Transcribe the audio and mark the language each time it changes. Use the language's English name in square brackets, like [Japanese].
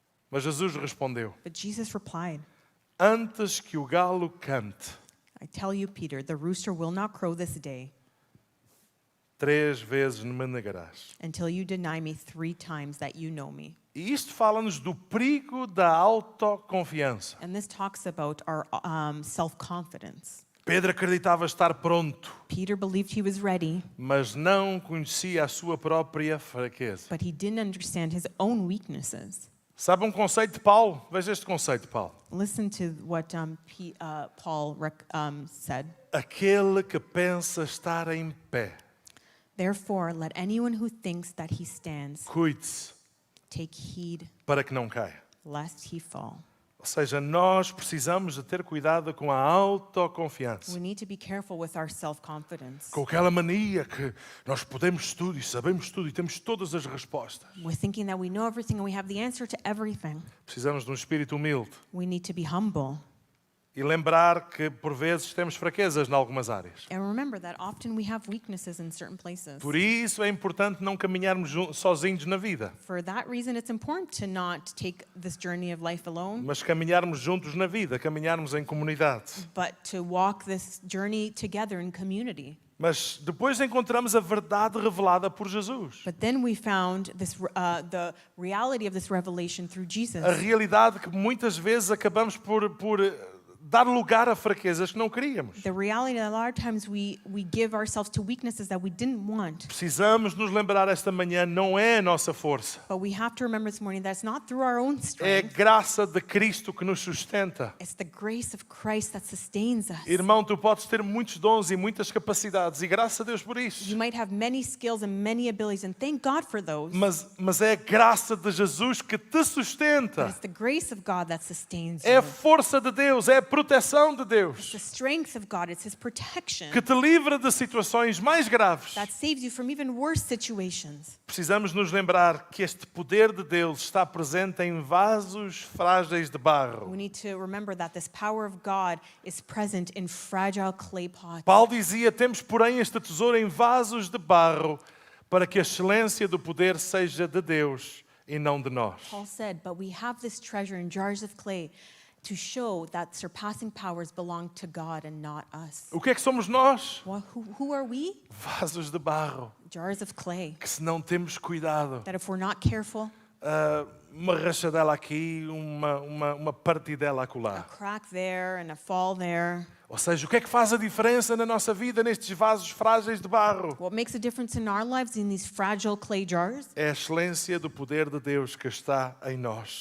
[Portuguese] Mas Jesus respondeu: [English] But Jesus replied, [Portuguese] antes que o galo cante, [English] I tell you, Peter, the rooster will not crow this day [Portuguese] 3 vezes me negarás. [English] until you deny me 3 times that you know me. [Portuguese] E isto fala-nos do perigo da autoconfiança. [English] And this talks about our self-confidence. [Portuguese] Pedro acreditava estar pronto, [English] Peter believed he was ready, [Portuguese] mas não conhecia a sua própria fraqueza. [English] but he didn't understand his own weaknesses. [Portuguese] Sabe um conceito de Paulo? Veja este conceito de Paulo. [English] Listen to what Paul said. [Portuguese] Aquele que pensa estar em pé, [English] Therefore, let anyone who thinks that he stands [Portuguese] cuide-se [English] take heed [Portuguese] para que não caia. [English] lest he fall. [Portuguese] Ou seja, nós precisamos de ter cuidado com a autoconfiança. [English] We need to be careful with our self-confidence. [Portuguese] Com aquela mania que nós podemos tudo e sabemos tudo e temos todas as respostas. [English] We're thinking that we know everything and we have the answer to everything. [Portuguese] Precisamos de um espírito humilde [English] We need to be humble [Portuguese] E lembrar que, por vezes, temos fraquezas em algumas áreas. [English] And remember that often we have weaknesses in certain places. [Portuguese] Por isso é importante não caminharmos sozinhos na vida, [English] For that reason, it's important to not take this journey of life alone, [Portuguese] mas caminharmos juntos na vida, caminharmos em comunidade. [English] but to walk this journey together in community. [Portuguese] Mas depois encontramos a verdade revelada por Jesus. [English] But then we found this, the reality of this revelation through Jesus. [Portuguese] A realidade que muitas vezes acabamos por dar lugar a fraquezas que não queríamos. [English] The reality that a lot of times we give ourselves to weaknesses that we didn't want. [Portuguese] Precisamos nos lembrar esta manhã, não é a nossa força. [English] But we have to remember this morning that it's not through our own [Portuguese] É a [English] strength. [Portuguese] graça de Cristo que nos sustenta. [English] It's the grace of Christ that sustains us. [Portuguese] Irmão, tu podes ter muitos dons e muitas capacidades, e graças a Deus por isso. [English] You might have many skills and many abilities, and thank God for those. [Portuguese] Mas é a graça de Jesus que te [English] But [Portuguese] sustenta. [English] it's the grace of God that sustains [Portuguese] É [English] you. [Portuguese] a força de Deus, é a proteção de [English] It's [Portuguese] Deus [English] the strength of God. It's His protection [Portuguese] que te livra de situações mais graves. [English] that saves you from even worse situations. [Portuguese] Precisamos nos lembrar que este poder de Deus está presente em vasos frágeis de barro. [English] We need to remember that this power of God is present in fragile clay pots. [Portuguese] Paulo dizia: temos, porém, este tesouro em vasos de barro, para que a excelência do poder seja de Deus e não de nós. [English] Paul said, but we have this treasure in jars of clay to show that surpassing powers belong to God and not us. [Portuguese] O que é que somos nós? [English] Well, who are we? [Portuguese] Vasos de barro, [English] Jars of clay. [Portuguese] que se não temos cuidado, [English] That if we're not careful, [Portuguese] uma rachadela aqui, uma partidela [English] a [Portuguese] acolá. [English] crack there and a fall there. [Portuguese] Ou seja, o que é que faz a diferença na nossa vida nestes vasos frágeis de barro? [English] What makes a difference in our lives in these fragile clay jars? [Portuguese] É a excelência do poder de Deus que está em nós.